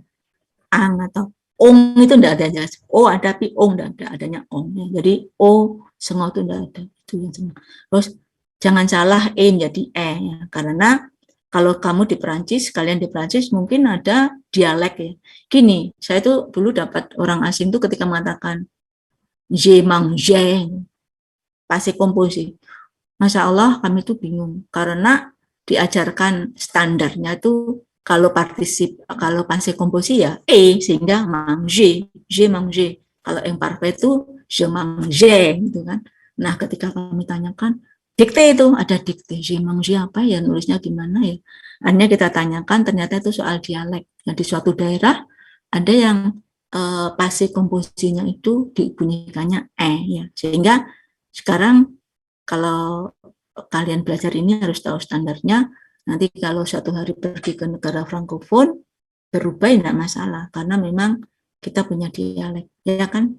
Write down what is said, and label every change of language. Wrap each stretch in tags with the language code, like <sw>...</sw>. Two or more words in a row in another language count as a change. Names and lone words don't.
<id>Ang atau ong itu tidak ada jelas. O ada tapi ong tidak ada, adanya ong. Ya. Jadi O semua itu tidak ada. Itu yang semua. Terus jangan salah menjadi ya. Karena kalau kamu di Perancis, kalian di Perancis mungkin ada dialek ya. Gini, saya itu dulu dapat orang asing tuh ketika mengatakan</id> <fr>je mange, passé composé.</fr> <ar>ما شاء الله</ar> <id>kami tuh bingung karena diajarkan standarnya itu kalau</id> <fr>passé composé</fr> <id>ya sehingga</id> <fr>manger, je manger.</fr> <id>Kalau imparfait itu</id> <fr>je mange</fr> <id>gitu kan. Nah, ketika kami tanyakan dikte itu ada dikte,</id> <fr>je manger</fr> <id>apa ya, nulisnya gimana ya. Akhirnya kita tanyakan ternyata itu soal dialek. Nah, di suatu daerah ada yang</id> <fr>passé composé-nya</fr> <id>itu dibunyikannya ya. Sehingga sekarang kalau kalian belajar ini harus tahu standarnya. Nanti kalau suatu hari pergi ke negara frankofon, berubah tidak masalah. Karena memang kita punya dialek. Ya kan?</id>